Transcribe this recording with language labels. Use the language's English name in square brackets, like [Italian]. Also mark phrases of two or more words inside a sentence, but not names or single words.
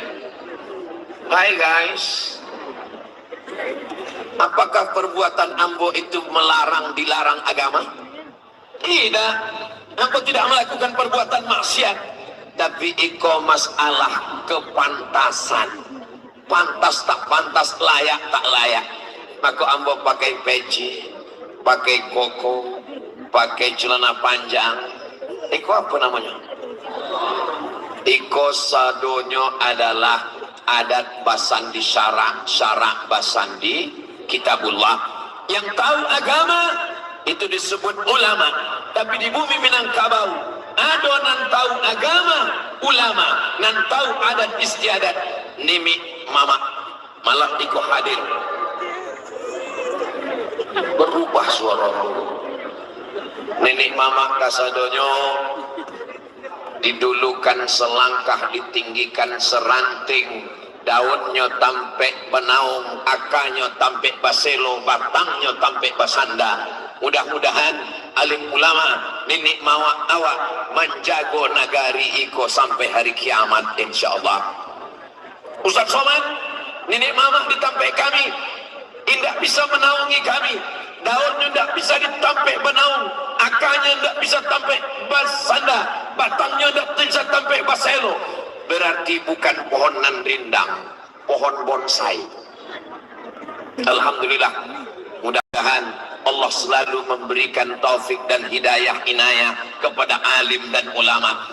[Minangkabau] Hai guys, apakah perbuatan ambo itu dilarang agama? [Indonesian] Tidak. [Minangkabau] Ambo tidak melakukan perbuatan maksiat, tapi iko masalah kepantasan, pantas tak pantas, layak tak layak. Maka ambo pakai peci, pakai koko, pakai celana panjang. Iko apa namanya? Iko sadonyo adalah adat basandi syarak basandi kitabullah. [Indonesian] Yang tahu agama itu disebut ulama. [Minangkabau] Tapi di bumi Minangkabau ada nan tahu agama ulama, nan tahu adat istiadat nimi mama malah iko hadir. Berubah suara nenek mama kasadonyo didulukan selangkah, ditinggikan seranting, daunnya tampek benaung, akanya tampek baselo, batangnya tampek basanda. Mudah-mudahan alim ulama nenek mawak awak menjago nagari iko sampai hari kiamat insyaallah. [Indonesian] Ustaz Somad, nenek mama ditampek kami tidak bisa menaungi kami, daunnya tidak bisa ditampek benaung, akanya tidak bisa tampek basanda, batangnya tidak bisa tampek baselo. Berarti bukan pohonan rindang, pohon bonsai. Alhamdulillah, mudah-mudahan Allah selalu memberikan taufik dan hidayah inayah kepada alim dan ulama.